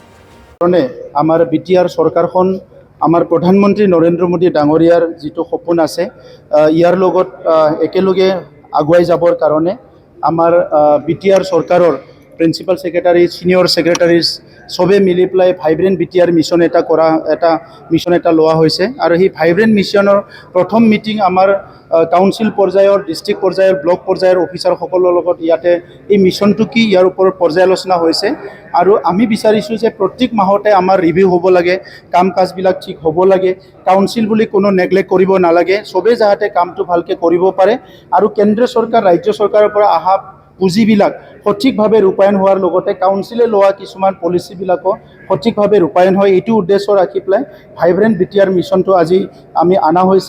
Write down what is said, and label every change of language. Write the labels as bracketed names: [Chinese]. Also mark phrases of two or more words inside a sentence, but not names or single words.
[Assamese] আমাৰ বিটিআৰ চৰকাৰখন আমাৰ প্ৰধানমন্ত্ৰী নৰেন্দ্ৰ মোদী ডাঙৰীয়াৰ জিতু সপোন আছে যাৰ লগত একেলগে আগুৱাই যাবৰ কাৰণে আমাৰ বিটিআৰ চৰকাৰৰ প্ৰিন্সিপাল চেক্ৰেটাৰী চিনিয়ৰ চেক্ৰেটাৰীজ সবে মিলি পেলায় ভাইব্ৰেণ্ট বিটিআৰ মিছন মিছন লোআ হৈছে আৰু হী ভাইব্ৰেণ্ট মিছনৰ প্ৰথম মিটিং আমাৰ কাউন্সিল পৰ্যায়ৰ ডিষ্ট্ৰিক্ট পৰ্যায়ৰ ব্লক পৰ্যায়ৰ অফিচাৰ সকলৰ লগত ইয়াতে এই মিশনটো কি ইয়াৰ ওপৰত পৰ্যালোচনা হৈছে আৰু আমি বিচাৰিছো যে প্ৰত্যেক মাহতে আমাৰ ৰিভিউ হ'ব লাগে, কাম কাজবিলাক ঠিক হ'ব লাগে, কাউন্সিল বুলি কোনো নেগলেক্ট কৰিব নালাগে, সবে যাতে কামটো ভালকে কৰিব পাৰে আৰু কেন্দ্ৰ চৰকাৰ ৰাজ্য চৰকাৰৰ পৰা আহা পুঁজিবিলাক সঠিকভাৱে ৰূপায়ণ হোৱাৰ লগতে কাউন্সিলে লোৱা কিছুমান পলিচিবিলাকো সঠিকভাৱে ৰূপায়ণ হয় এইটো উদ্দেশ্য ৰাখি পেলাই ভাইব্ৰেণ্ট বিটিআৰ মিশনটো আজি আমি আনা হৈছে।